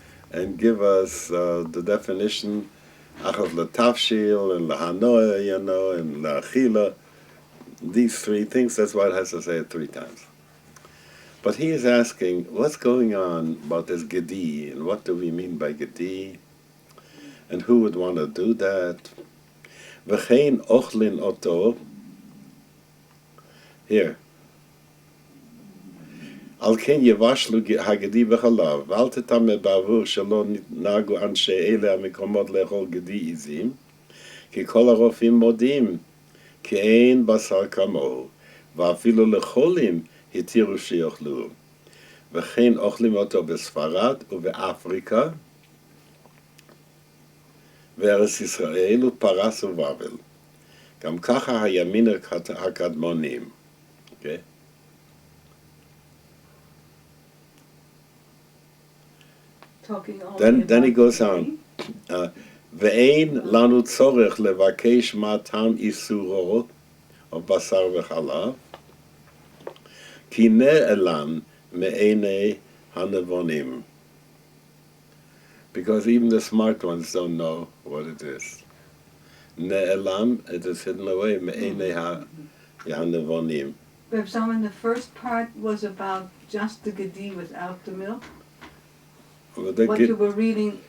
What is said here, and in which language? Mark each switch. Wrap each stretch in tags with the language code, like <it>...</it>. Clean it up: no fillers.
<en>and give us the definition, Achav L'Tafshil and L'Hanoah, you know, and L'Achila. These three things, that's why it has to say it 3 times. But he is asking, what's going on about this Gedi, and what do we mean by Gedi, and who would want to do that?</en> <he>V'chein ochlin oto, here, על כן יבשלו הגדי בחלב, ואל תטמא בעבור שלא נהגו אנשי אלה המקומות לאכול גדי עזים, כי כל הרופאים מודים, כי אין בשר כמוהו, ואפילו לחולים התירו שיאכלו. וכן אוכלים אותו בספרד ובאפריקה, וארץ ישראל ופרס ובבל. גם ככה הימין הקדמונים. Okay?</he> <en>Then he goes on.</en> <he>ואין לנו צורך לבקש מה טעם איסורו או בשר וחלב, כי נעלם מעיני הנבונים.</he> <en>Because even the smart ones don't know what it is. Ne'elam, it is hidden away,</en> <he>מעיני הנבונים.</he> <en>Rabbi Zalman, the first part was about just the Gedi without the milk. What you were reading.</en>